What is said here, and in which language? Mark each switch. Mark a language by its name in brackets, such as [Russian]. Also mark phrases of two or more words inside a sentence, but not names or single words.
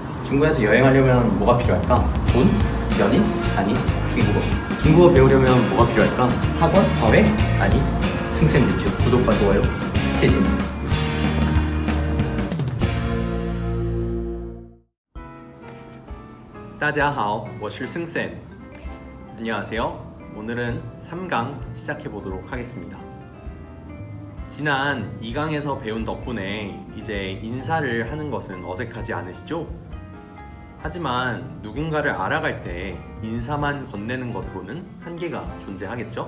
[Korean] 중국에서 여행하려면 뭐가 필요할까? 돈? 연인? 아니 중국어. 중국어 배우려면 뭐가 필요할까? 학원? 과외? 아니 승쌤 유튜브 구독과 좋아요. [Chinese] 谢谢你. 다자하오, 我是 승쌤. [Korean] 안녕하세요. 오늘은 3강 시작해보도록 하겠습니다. 지난 2강에서 배운 덕분에 이제 인사를 하는 것은 어색하지 않으시죠? 하지만 누군가를 알아갈 때 인사만 건네는 것으로는 한계가 존재하겠죠?